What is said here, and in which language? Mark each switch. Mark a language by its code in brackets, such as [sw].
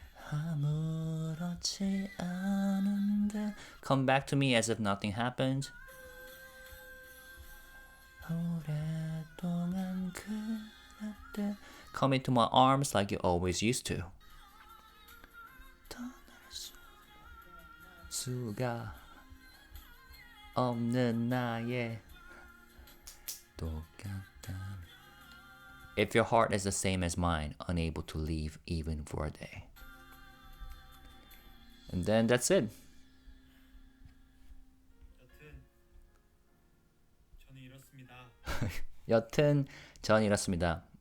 [ko] 아무렇지 않은데. [en] Come back to me as if nothing happened. [ko] 오랫동안 그랬대. [en] Come into my arms like you always used to. [ko] 떠날 수가 없는 나의 똑같다면. [en] If your heart is the same as mine, unable to leave even for a day. And then that's it. [ko] 여튼 저는 이렇습니다. 여튼 전 이렇습니다.